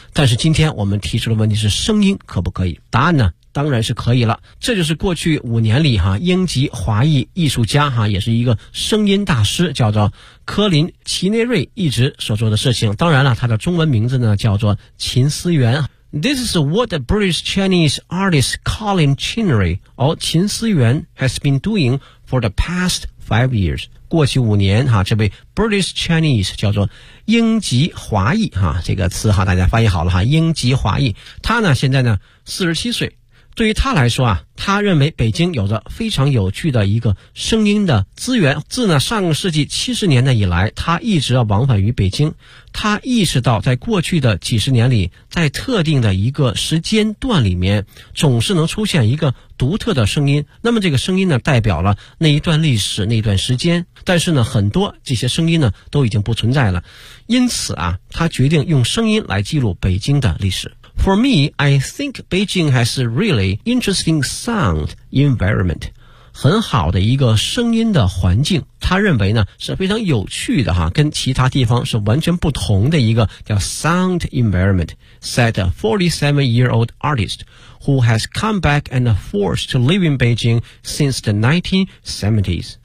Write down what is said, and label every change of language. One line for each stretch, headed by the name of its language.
Chinese: 但是今天我们提出的问题是，声音可不可以？答案呢，当然是可以了。这就是过去五年里哈，英籍华裔艺术家哈，也是一个声音大师，叫做科林·齐内瑞一直所做的事情。当然了，他的中文名字呢叫做秦思源。
English: This is what the British Chinese artist Colin Chinnery or 秦思源 has been doing for the past 5 years.
Chinese: 过去五年哈，这位 British Chinese 叫做英籍华裔哈，这个词哈大家翻译好了哈，英籍华裔。他呢现在呢47岁。对于他来说啊，他认为北京有着非常有趣的一个声音的资源。自呢上个世纪70年代以来，他一直要往返于北京。他意识到在过去的几十年里，在特定的一个时间段里面，总是能出现一个独特的声音。那么这个声音呢代表了那一段历史，那一段时间。但是呢很多这些声音呢都已经不存在了。因此啊，他决定用声音来记录北京的历史。
English: For me, I think Beijing has a really interesting sound environment.
Chinese: 很好的一个声音的环境。
English: 他认为呢是非常有趣的哈，跟其他地方是完全不同的一个叫 sound environment, said a 47-year-old artist who has come back and forced to live in Beijing since the 1970s.